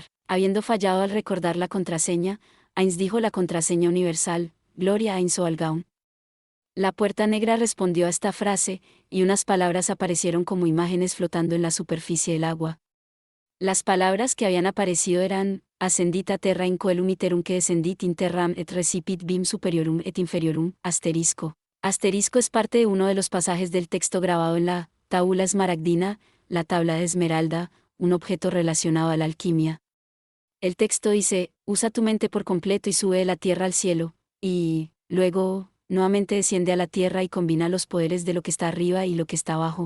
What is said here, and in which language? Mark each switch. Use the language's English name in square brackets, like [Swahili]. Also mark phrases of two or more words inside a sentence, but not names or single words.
[Spanish] Habiendo fallado al recordar la contraseña, Ainz dijo la contraseña universal: Gloria Ainz Oalgaun. La puerta negra respondió a esta frase, y unas palabras aparecieron como imágenes flotando en la superficie del agua. Las palabras que habían aparecido eran: [Latin] Ascendita terra in coelum iterum que descendit in terram et recipit bim superiorum et inferiorum, [Spanish] asterisco. Asterisco es parte de uno de los pasajes del texto grabado en la [Latin] tabula esmaragdina, [Spanish] la tabla de esmeralda, un objeto relacionado a la alquimia. El texto dice: usa tu mente por completo y sube de la tierra al cielo, y, luego, nuevamente desciende a la tierra y combina los poderes de lo que está arriba y lo que está abajo.